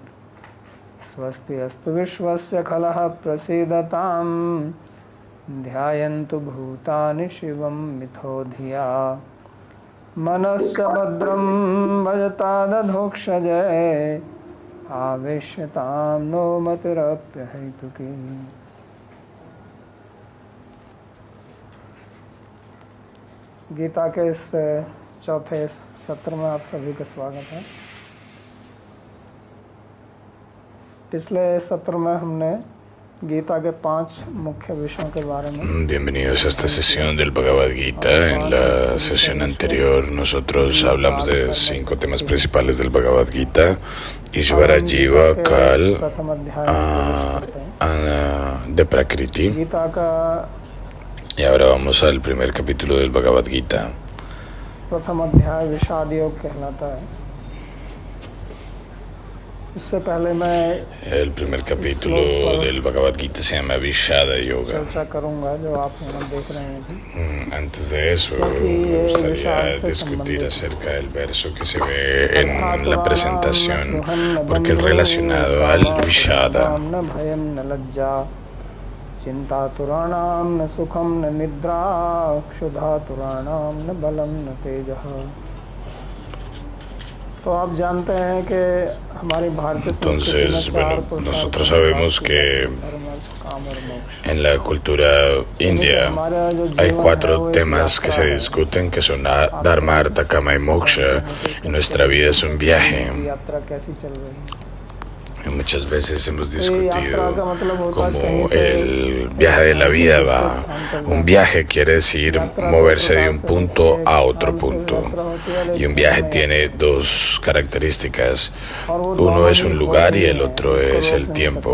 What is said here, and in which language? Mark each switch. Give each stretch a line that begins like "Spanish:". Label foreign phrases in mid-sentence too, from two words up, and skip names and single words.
Sanskrit: स्वस्ति अस्तु विश्वस्य खलः प्रसीदतां ध्यायन्तु भूतानि शिवं मिथो धिया मनश्च भद्रं भजतादधोक्षजय आवेश्यतां नो मतिरप्यहैतुकी।
Hindi: गीता के इस चौथे सत्र में आप सभी का स्वागत है। पिछले सत्र में हमने गीता के 5 मुख्य विषयों के बारे में।
Spanish: Bienvenidos a esta sesión del Bhagavad Gita. En la sesión anterior nosotros hablamos de 5 temas principales del Bhagavad Gita: Ishvara, Jiva, Kal, de Prakriti. Y ahora vamos al primer capítulo del Bhagavad Gita.
Hindi: प्रथम अध्याय विषाद योग कहलाता है। इससे पहले मैं
Spanish: el primer capítulo del Bhagavad Gita se llama Vishada Yoga.
Hindi: चर्चा करूंगा जो आप यहाँ देख रहे हैं।
Spanish: Antes de eso me gustaría discutir acerca del verso que se ve en la presentación, porque es relacionado al Vishada.
Sanskrit: चिंतातुराणाम न सुखम न निद्रा क्षुधातुराणाम न बलम न तेजः।
Hindi: तो आप जानते हैं कि हमारी भारतीय संस्कृति में
Spanish: Entonces,
Hindi: चार
Spanish: bueno,
Hindi: प्रकार
Spanish: nosotros
Hindi: के
Spanish: sabemos que
Hindi: धर्म, अर्थ, काम और मोक्ष।
Spanish: en la cultura india hay cuatro temas que se discuten, que son Dharma, Artha, Kama y Moksha. Y nuestra vida es un viaje.
Hindi: यात्रा कैसी चल रही है?
Spanish: Y muchas veces hemos discutido cómo el viaje de la vida va. Un viaje quiere decir moverse de un punto a otro punto. Y un viaje tiene dos características. Uno es un lugar y el otro es el tiempo.